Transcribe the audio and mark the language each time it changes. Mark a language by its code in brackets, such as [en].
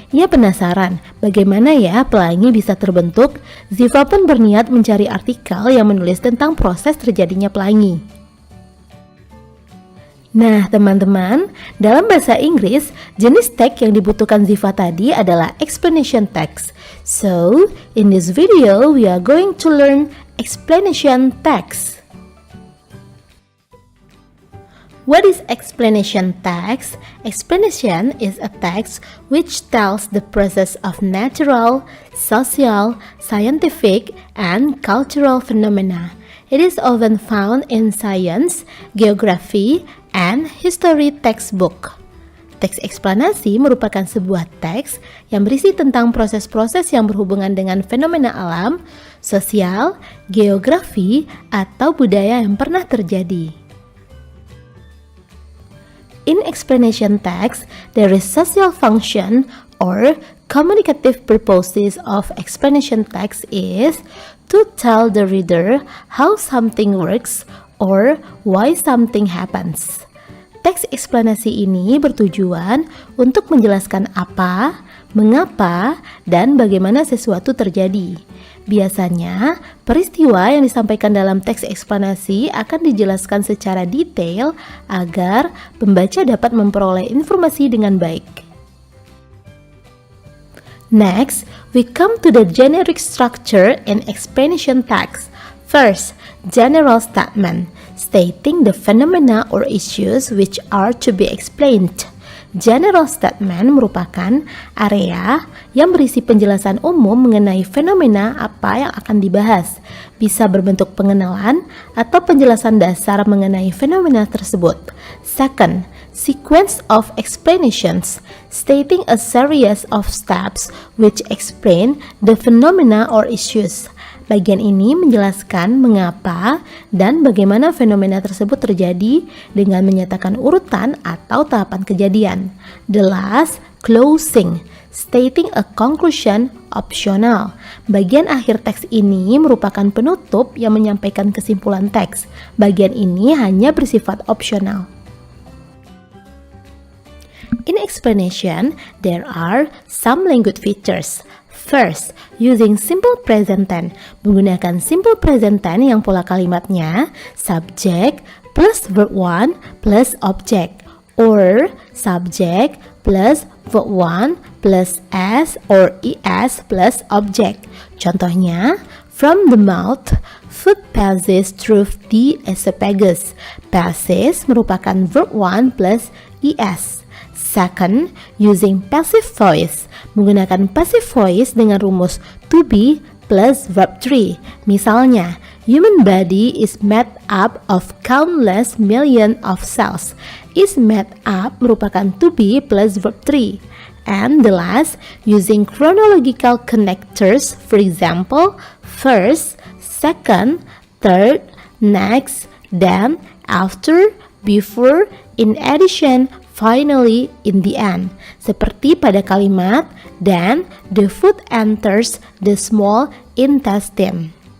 [id] Ia penasaran bagaimana ya pelangi bisa terbentuk. Ziva pun berniat mencari artikel yang menulis tentang proses terjadinya pelangi. Nah teman-teman, dalam bahasa Inggris, jenis teks yang dibutuhkan Ziva tadi adalah explanation text. [en] So, in this video, we are going to learn explanation text. What is explanation text? Explanation is a text which tells the process of natural, social, scientific, and cultural phenomena. It is often found in science, geography, and history textbook. [id] Teks eksplanasi merupakan sebuah teks yang berisi tentang proses-proses yang berhubungan dengan fenomena alam, sosial, geografi, atau budaya yang pernah terjadi. [en] In explanation text, there is social function or communicative purposes of explanation text is to tell the reader how something works or why something happens. [id] Teks eksplanasi ini bertujuan untuk menjelaskan apa, mengapa, dan bagaimana sesuatu terjadi. Biasanya, peristiwa yang disampaikan dalam teks eksplanasi akan dijelaskan secara detail agar pembaca dapat memperoleh informasi dengan baik. [en] Next, we come to the generic structure in explanation text. First, general statement, stating the phenomena or issues which are to be explained. [id] General statement merupakan area yang berisi penjelasan umum mengenai fenomena apa yang akan dibahas. Bisa berbentuk pengenalan atau penjelasan dasar mengenai fenomena tersebut. [en] Second, sequence of explanations, stating a series of steps which explain the phenomena or issues. [id] Bagian ini menjelaskan mengapa dan bagaimana fenomena tersebut terjadi dengan menyatakan urutan atau tahapan kejadian. [en] The last, closing, stating a conclusion optional. [id] Bagian akhir teks ini merupakan penutup yang menyampaikan kesimpulan teks. Bagian ini hanya bersifat opsional. [en] In explanation, there are some language features. First, using simple present tense. [id] Menggunakan [en] simple present tense [id] yang pola kalimatnya [en] subject plus verb 1 plus object, or subject plus verb 1 plus s or es plus object. [id] Contohnya, [en] from the mouth, food passes through the esophagus. Passes [id] merupakan [en] verb 1 plus es. Second, using passive voice. [id] Menggunakan [en] passive voice [id] dengan rumus [en] to be plus verb 3. [id] Misalnya, [en] human body is made up of countless million of cells. Is made up [id] merupakan [en] to be plus verb 3. And the last, using chronological connectors, for example, first, second, third, next, then, after, before, in addition, finally, in the end. [id] Seperti pada kalimat, [en] then the food enters the small intestine.